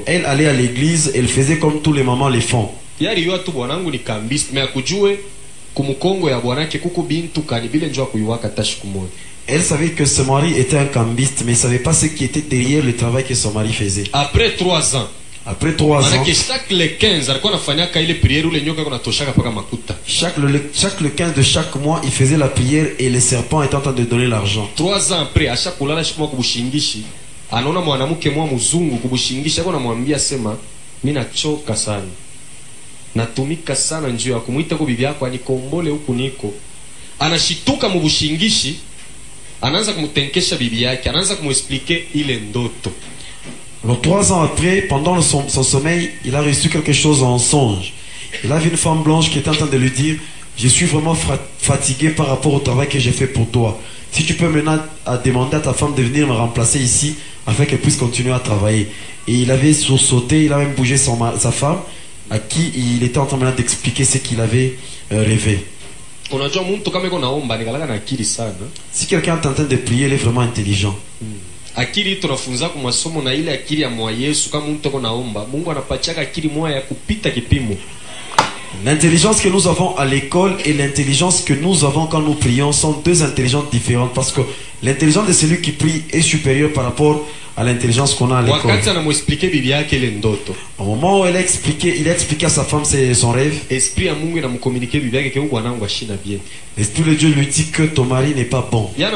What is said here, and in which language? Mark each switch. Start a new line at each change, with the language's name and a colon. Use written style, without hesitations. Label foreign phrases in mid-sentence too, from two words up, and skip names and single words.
French: Elle allait à l'église, elle faisait comme tous les mamans les font. Elle savait que ce mari était un cambiste, mais elle ne savait pas ce qui était derrière le travail que son mari faisait. Après 3 ans, après 3 ans, chaque le 15 le 15 de chaque mois, il faisait la prière et le serpent était en train de donner l'argent.
Swahili: 3 ans après, à chaque kulala shikwa kubushingishi, anaona mwanamke mwa mzungu kubushingisha kwa namwambia sema mimi nachoka sana, natumika sana njoo ya kumuita kwa bibi yako anikombole huku niko. Anashituka mubushingishi, anaanza kumtenkesha bibi yake, anaanza kumuexpliquer ile ndoto.
French: Alors 3 ans après, pendant son sommeil, il a reçu quelque chose en songe. Il a vu une femme blanche qui était en train de lui dire: je suis vraiment fatigué par rapport au travail que j'ai fait pour toi. Si tu peux maintenant demander à ta femme de venir me remplacer ici afin qu'elle puisse continuer à travailler. Et il avait sursauté, il a même bougé sa femme à qui il était en train maintenant d'expliquer ce qu'il avait rêvé. Si quelqu'un est en train de prier, il est vraiment intelligent.
Swahili: Akili tunafunza kwa masomo na ile akili ya mwa Yesu. Kama mtu ako naomba, Mungu anapachaka akili moja ya kupita kipimo.
French: L'intelligence que nous avons à l'école et l'intelligence que nous avons quand nous prions sont deux intelligences différentes, parce que l'intelligence de celui qui prie est supérieure par rapport à l'intelligence qu'on a à l'école. Au moment où il a expliqué à sa femme son rêve, l'Esprit de Dieu lui dit que ton mari n'est pas bon.